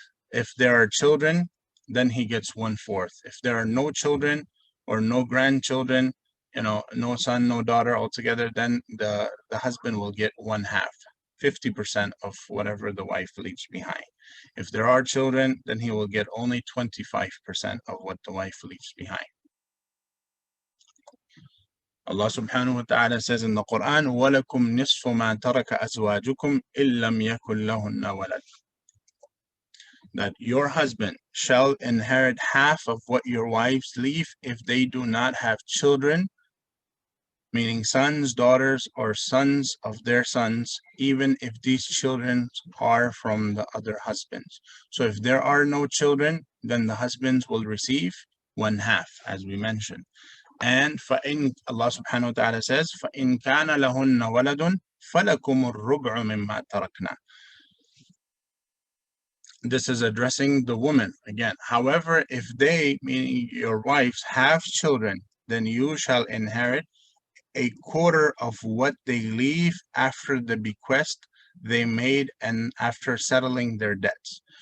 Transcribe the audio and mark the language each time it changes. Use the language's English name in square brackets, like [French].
[English] If there are children, then he gets 1/4. If there are no children or no grandchildren, no son, no daughter altogether, then the husband will get 1/2, 50% of whatever the wife leaves behind. If there are children, then he will get only 25% of what the wife leaves behind. Allah subhanahu wa ta'ala says in the Qur'an, [Arabic] وَلَكُمْ نِصْفُ مَا تَرَكَ أَزْوَاجُكُمْ إِن لَّمْ يَكُن لَّهُنَّ وَلَدٌ. [English] That your husband shall inherit half of what your wives leave if they do not have children, meaning sons, daughters, or sons of their sons, even if these children are from the other husbands. So if there are no children, then the husbands will receive 1/2, as we mentioned. And Allah subhanahu wa ta'ala says, [Arabic] فَإِن كَانَ لَهُنَّ وَلَدٌ فَلَكُمُ الرُّبْعُ مِمَّا تَرَكْنَا. [English] This is addressing the woman again. However, if they, meaning your wives, have children, then you shall inherit 1/4 of what they leave after the bequest they made and after settling their debts.